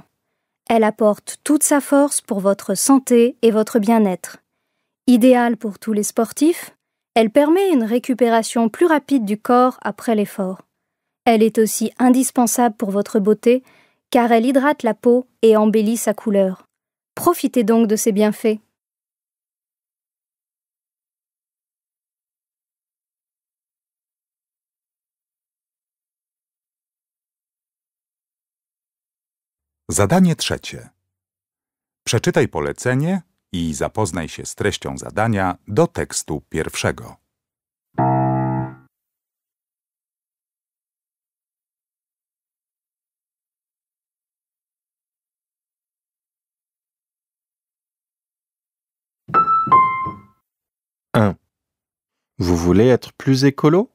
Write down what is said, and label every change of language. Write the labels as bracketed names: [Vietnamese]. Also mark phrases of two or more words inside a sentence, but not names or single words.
[French] Elle apporte toute sa force pour votre santé et votre bien-être. Idéale pour tous les sportifs, elle permet une récupération plus rapide du corps après l'effort. Elle est aussi indispensable pour votre beauté, car elle hydrate la peau et embellit sa couleur. Profitez donc de ses bienfaits. [Polish] Zadanie trzecie. Przeczytaj polecenie i zapoznaj się z treścią zadania do tekstu pierwszego. [French] Vous voulez être plus écolo?